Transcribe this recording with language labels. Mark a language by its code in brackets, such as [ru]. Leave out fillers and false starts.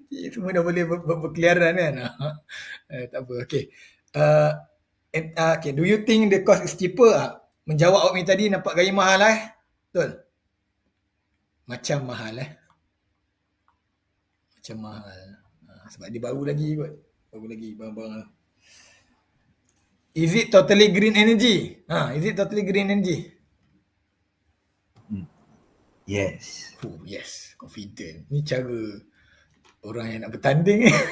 [ms] Semua dah boleh berkeliaran kan. Tak apa. Okay. [en] Okay. Do you think the cost is cheaper? [ms] Menjawab awak ni tadi nampak gaya mahal Betul? Macam mahal Macam mahal. Sebab dia baru lagi kot. Barang-barang. [en] Is it totally green energy? Is it totally green energy? Yes. Yes. Confident. [ms] Ni cara orang yang nak bertanding.